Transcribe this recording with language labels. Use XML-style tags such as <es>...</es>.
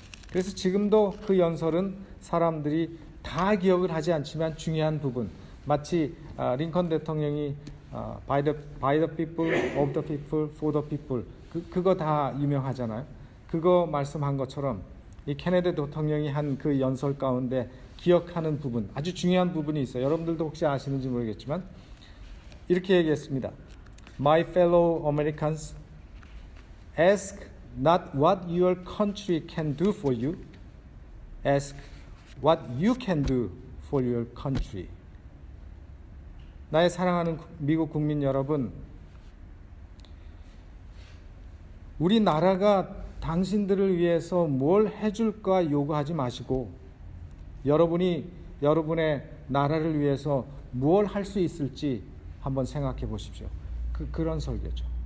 <ko>그래서 지금도 그 연설은 사람들이 다 기억을 하지 않지만 중요한 부분, 마치 링컨 대통령이</ko> <en>by the people, of the people, for the people,</en> <ko>그거 다 유명하잖아요. 그거 말씀한 것처럼 이 케네디 대통령이 한 그 연설 가운데 기억하는 부분, 아주 중요한 부분이 있어요. 여러분들도 혹시 아시는지 모르겠지만 이렇게 얘기했습니다.</ko> <en>My fellow Americans, ask not what your country can do for you, ask what you can do for your country.</en> <ko>나의 사랑하는 미국 국민 여러분, 우리나라가 당신들을 위해서 뭘 해줄까 요구하지 마시고 여러분이 여러분의 나라를 위해서 무엇 할 수 있을지 한번 생각해 보십시오. 그런 설교죠.</ko>